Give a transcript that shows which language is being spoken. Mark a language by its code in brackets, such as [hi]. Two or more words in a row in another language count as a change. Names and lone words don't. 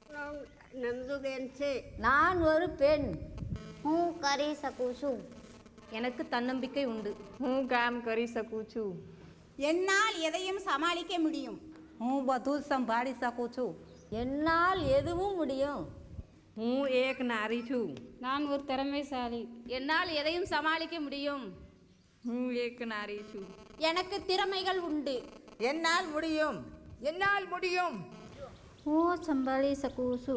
[gu] નમદુબેન છે. [ta] நான் ஒரு பெண். [gu] હું કરી શકું છું. [ta] எனக்கு தன்னம்பிக்கை உண்டு. [gu] હું કામ કરી શકું છું. [ta] என்னால் எதையும் சமாளிக்க முடியும். [gu] હું બધું જ સંભાળી શકું છું. [ta] என்னால் எதுவும் முடியும். [gu] હું એક નારી છું. [ta] நான் ஒரு திறமைசாலி. என்னால் எதையும் சமாளிக்க முடியும். [gu] હું એક નારી છું. [ta] எனக்கு திறமைகள் உண்டு. என்னால் முடியும். என்னால் முடியும். [gu] હું સંભાળી શકું છું.